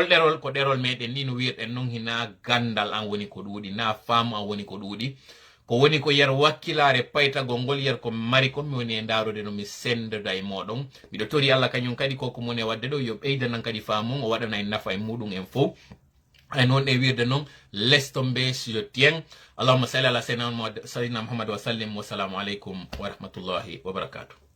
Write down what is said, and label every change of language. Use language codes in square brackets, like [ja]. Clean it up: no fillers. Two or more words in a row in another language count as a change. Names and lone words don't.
[ff] ɗerol ko ɗerol meɗen ni no wirɗen noon hina gandal an woni ko ɗuuɗi na faamu an woni ko ɗuuɗi ko woni ko yer wakkilare paytagol ngol yer ko mari ko mi woni e ndarude no mi sendoda e moɗon miɗo tori Allah kañum kadi koko moni e wadde ɗo yo ɓeydanan kadi faamum o waɗana en nafa e muɗum en fof ay noon e wirde noon [fr] laisse tomber je tiens [ar] اللهم صل على سيدنا محمد وسلم والسلام عليكم ورحمة الله وبركاته